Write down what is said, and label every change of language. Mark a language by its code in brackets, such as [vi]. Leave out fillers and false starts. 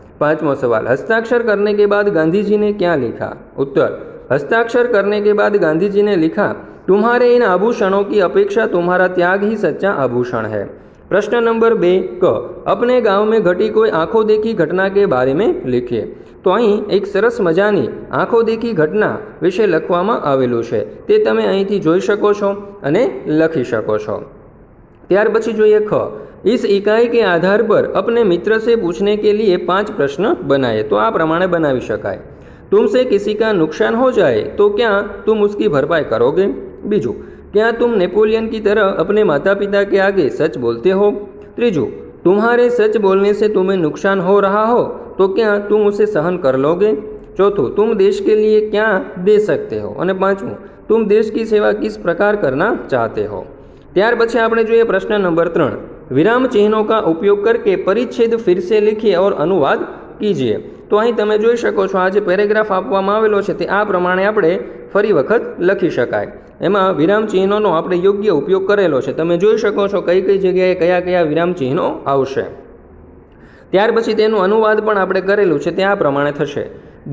[hi] पांचवा सवाल, हस्ताक्षर करने के बाद गांधी जी ने क्या लिखा? उत्तर, हस्ताक्षर करने के बाद गांधी जी ने लिखा, तुम्हारे इन आभूषणों की अपेक्षा तुम्हारा त्याग ही सच्चा आभूषण है। प्रश्न नंबर 2 क, अपने गांव में घटी कोई आंखों देखी घटना के बारे में लिखिए। [gu] तो અહીં એક સરસ મજાની આંખો દેખી ઘટના વિશે લખવામાં આવેલું છે, તે તમે અહીંથી જોઈ શકો છો અને લખી શકો છો। ત્યાર પછી જોઈએ ખ, [hi] इस इकाई के आधार पर अपने मित्र से पूछने के लिए 5 प्रश्न बनाए। [gu] तो आ प्रमाणे बनावी शकाय। [hi] तुमसे किसी का नुकसान हो जाए तो क्या तुम उसकी भरपाई करोगे? बीजू, क्या तुम नेपोलियन की तरह अपने माता पिता के आगे सच बोलते हो? त्रीजू, तुम्हारे सच बोलने से तुम्हें नुकसान हो रहा हो तो क्या तुम उसे सहन कर लोगे? चौथों, तुम देश के लिए क्या दे सकते हो? और पांचवों, तुम देश की सेवा किस प्रकार करना चाहते हो? [gu] त्यार पछी आपणे जोईए [hi] प्रश्न नंबर 3, विराम चिन्हों का उपयोग करके परिच्छेद फिर से लिखिए और अनुवाद कीजिए। [gu] तो અહીં તમે જોઈ શકો છો, આ જે પેરેગ્રાફ આપવામાં આવેલો છે તે આ પ્રમાણે આપણે ફરી વખત લખી શકાય। એમાં વિરામ ચિહ્નોનો આપણે યોગ્ય ઉપયોગ કરેલો છે। તમે જોઈ શકો છો કઈ કઈ જગ્યાએ કયા કયા વિરામ ચિહ્નો આવશે। ત્યાર પછી તેનું [hi] अनुवाद [gu] પણ આપણે કરેલું છે, તે આ પ્રમાણે થશે।